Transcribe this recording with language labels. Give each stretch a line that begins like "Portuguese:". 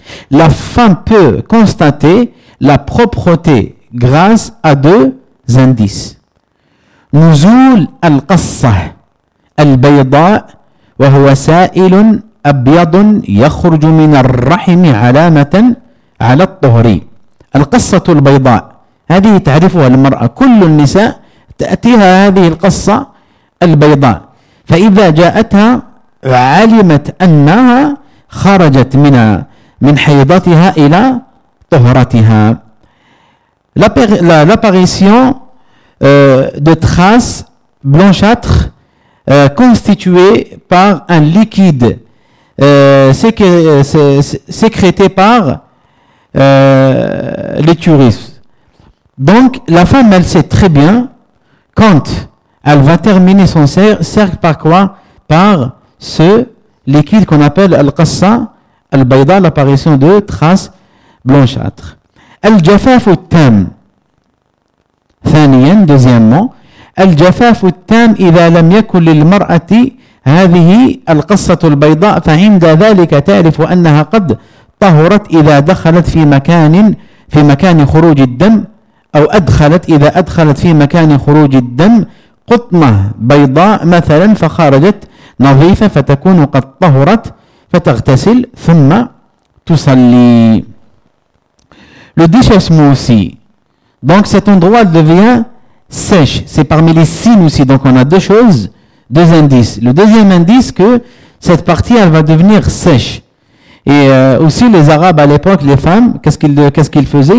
French: La femme peut constater la propreté grâce à deux indices.
Arabic: Nuzul al-qassa al-bayda wa huwa sa'ilun abyad yakhruj min ar-rahim 'alamatan على الطهري القصة البيضاء هذه تعرفها المرأة كل النساء تأتيها هذه القصة البيضاء، فإذا جاءتها وعلمت أنها خرجت من حيضتها إلى طهرتها.
French: L'apparition de traces blanchâtres constituées par un liquide sécrété par l'utérus. Donc la femme, elle sait très bien quand elle va terminer son cercle par quoi ? Par ce liquide qu'on appelle al-qassa al-bayda, l'apparition de traces blanchâtres.
Arabic: Al-jafaf al-tam. ثانيا deuxièmement الجفاف التام إذا لم يكن للمرأة هذه القصة البيضاء فعند ذلك تعرف أنها قد طهرت إذا دخلت في مكان خروج الدم أو أدخلت إذا أدخلت في مكان خروج الدم قطنة بيضاء مثلا فخرجت نظيفة فتكون قد طهرت فتغتسل ثم تصلي. لديشس موسي.
French: Donc cet endroit devient sèche. C'est parmi les signes aussi. Donc on a deux choses, deux indices. Le deuxième indice, que cette partie, elle va devenir sèche. Et aussi les Arabes à l'époque, les femmes, qu'est-ce qu'ils faisaient ?